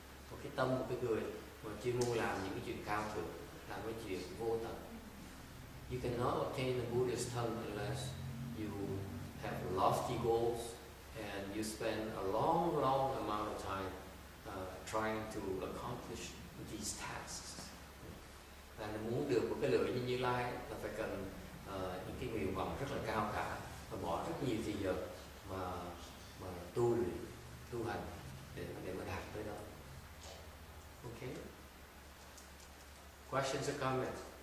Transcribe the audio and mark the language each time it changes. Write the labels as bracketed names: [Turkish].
[Vietnamese] Một cái tâm, một cái người mà chuyên môn làm những cái chuyện cao thượng, làm cái chuyện vô tận. [English] You cannot obtain the Buddha's tongue unless you have lofty goals and you spend a long amount of time trying to accomplish these tasks. [Vietnamese] Và muốn được một cái lưỡi như Như Lai là phải cần những cái nguyện vọng rất là cao cả và bỏ rất nhiều thời giờ mà tu hành để mà đạt tới đó. Okay. [English] Questions or comments?